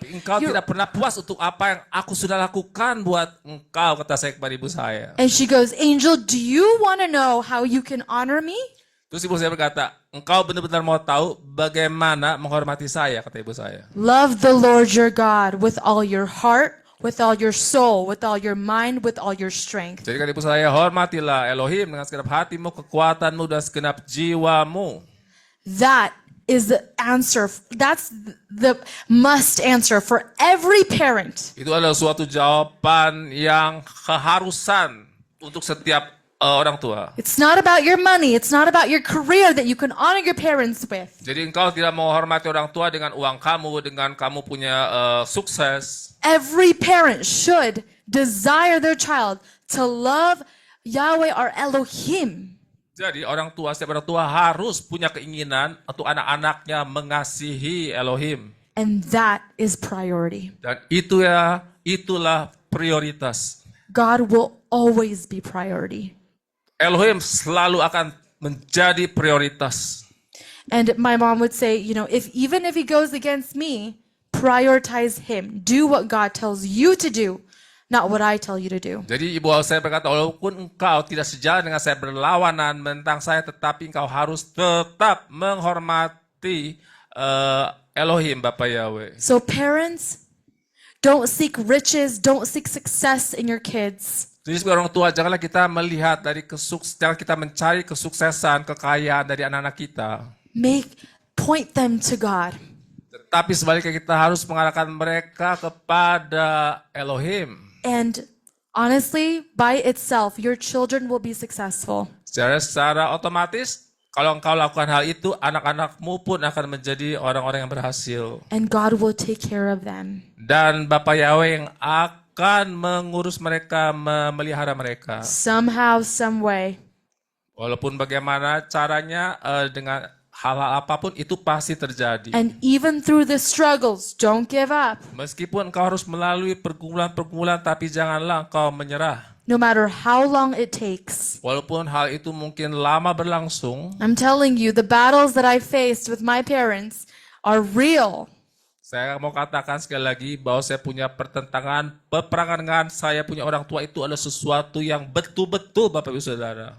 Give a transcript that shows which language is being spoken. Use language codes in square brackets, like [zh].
[id] Tapi engkau tidak pernah puas untuk apa yang aku sudah lakukan buat engkau, kata saya kepada ibu saya. [en] And she goes, Angel, do you want to know how you can honor me? [id] Terus ibu saya berkata, engkau benar-benar mau tahu bagaimana menghormati saya, kata ibu saya. [en] Love the Lord your God with all your heart, with all your soul, with all your mind, with all your strength. [id] Jadi kata ibu saya, hormatilah Elohim dengan segenap hatimu, kekuatanmu, dan segenap jiwamu. [en] That is the answer. That's the must answer for every parent. [id] Itu adalah suatu jawaban yang keharusan untuk setiap orang tua. [en] It's not about your money. It's not about your career that you can honor your parents with. [id] Jadi engkau tidak menghormati orang tua dengan uang kamu, dengan kamu punya sukses. [en] Every parent should desire their child to love Yahweh our Elohim. [id] Jadi setiap orang tua harus punya keinginan untuk anak-anaknya mengasihi Elohim. [en] And that is priority. [id] Dan itulah prioritas. [en] God will always be priority. [id] Elohim selalu akan menjadi prioritas. [en] And my mom would say, even if he goes against me, prioritize him. Do what God tells you to do, not what I tell you to do. [id] Jadi ibu saya berkata, walaupun engkau tidak sejalan dengan saya, berlawanan tentang saya, tetapi engkau harus tetap menghormati Elohim, Bapak Yahweh. [en] So parents, don't seek riches, don't seek success in your kids. [id] Jadi sebagai orang tua, janganlah kita melihat jangan kita mencari kesuksesan, kekayaan dari anak-anak kita. [en] Point them to God. [id] Tetapi sebaliknya kita harus mengarahkan mereka kepada Elohim. [en] And honestly, by itself, your children will be successful. [id] Secara otomatis, kalau engkau lakukan hal itu, anak-anakmu pun akan menjadi orang-orang yang berhasil. [en] And God will take care of them. [id] Dan Bapak Yahweh yang akan mengurus mereka, memelihara mereka. [en] Somehow, some way. [id] Walaupun bagaimana caranya, dengan hal-hal apapun itu pasti terjadi. [en] And even through the struggles, don't give up. [id] Meskipun engkau harus melalui pergumulan-pergumulan, tapi janganlah engkau menyerah. [en] No matter how long it takes. [id] Walaupun hal itu mungkin lama berlangsung, [en] I'm telling you, the battles that I faced with my parents are real. [id] saya mau katakan sekali lagi bahwa saya punya peperangan dengan saya punya orang tua itu adalah sesuatu yang betul-betul Bapak Ibu Saudara.